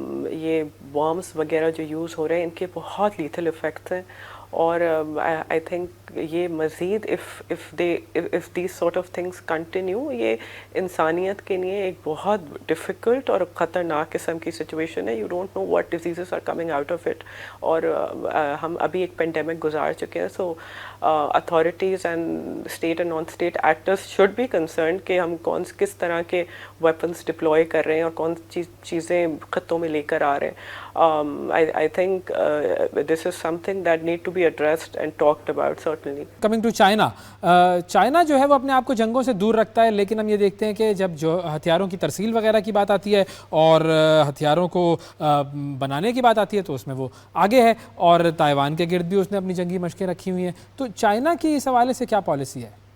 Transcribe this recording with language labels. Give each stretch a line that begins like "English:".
Urdu: یہ بامس وغیرہ جو یوز ہو رہے ہیں ان کے بہت لیتھل افیکٹس ہیں، اور آئی تھنک یہ مزید
English: if these sort of things continue
Urdu: یہ انسانیت کے لیے ایک بہت ڈیفیکلٹ اور خطرناک قسم کی سچویشن ہے.
English: You don't know what diseases are coming out of it.
Urdu: اور ہم ابھی ایک پینڈیمک گزار چکے ہیں.
English: so authorities and state and non state actors should be concerned
Urdu: کہ ہم کس طرح کے ویپنس ڈپلوائے کر رہے ہیں اور کون چیزیں خطوں میں لے کر آ رہے ہیں.
English: I think this is something that need to be addressed and talked about certainly.
Urdu: Coming to China, China جو ہے وہ اپنے آپ کو جنگوں سے دور رکھتا ہے، لیکن ہم یہ دیکھتے ہیں کہ جب جو ہتھیاروں کی ترسیل وغیرہ کی بات آتی ہے اور ہتھیاروں کو بنانے کی بات آتی ہے تو اس میں وہ آگے ہے، اور تائیوان کے گرد بھی اس نے اپنی جنگی مشقیں رکھی ہوئی ہیں. تو چائنا کی اس حوالے سے کیا پالیسی ہے؟